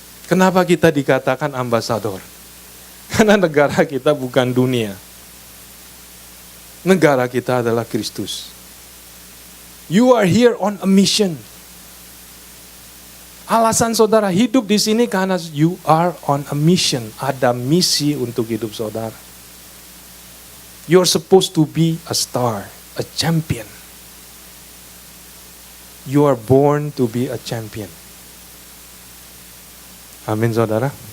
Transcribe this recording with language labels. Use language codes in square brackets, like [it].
[id] Kenapa kita dikatakan ambasador? Karena negara kita bukan dunia. Negara kita adalah Kristus. [en] You are here on a mission. [id] Alasan saudara hidup di sini karena [en] you are on a mission. [id] Ada misi untuk hidup saudara. [en] You're supposed to be a star, a champion. You are born to be a champion. [id] Amin, saudara.